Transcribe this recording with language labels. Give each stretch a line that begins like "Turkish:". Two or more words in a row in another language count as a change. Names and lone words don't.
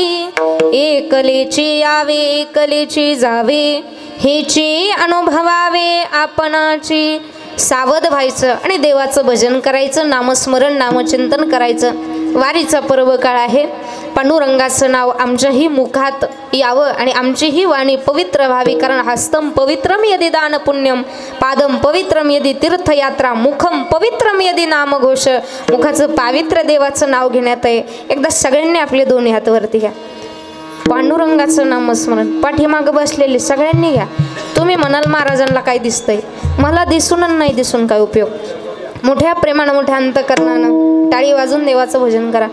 Marathi: एकलेची यावे एकलेची जावे, हेची अनुभवावे आपणाची. सावध व्हायचं आणि देवाचं भजन करायचं, नामस्मरण नामचिंतन करायचं. वारीचा पर्व काळ आहे. पांडुरंगाचं नाव आमच्याही मुखात यावं आणि आमचीही वाणी पवित्र व्हावी. कारण
Sanskrit: हस्तम पवित्रम यदि दान पुण्यम, पादम पवित्रम यदि तीर्थयात्रा, मुखम पवित्रम यदि नामघोष.
Marathi: मुखाचं पावित्र्य देवाचं नाव घेण्यात आहे. एकदा सगळ्यांनी आपले दोन्ही हात वरती घ्या. पांडुरंगाचं नामस्मरण. पाठीमागं बसलेले सगळ्यांनी घ्या. तुम्ही म्हणाल महाराजांना काय दिसतंय, मला दिसून नाही दिसून काय उपयोग. मोठ्या प्रेमानं मोठ्या अंतकरणानं टाळी वाजून देवाचं भजन करा.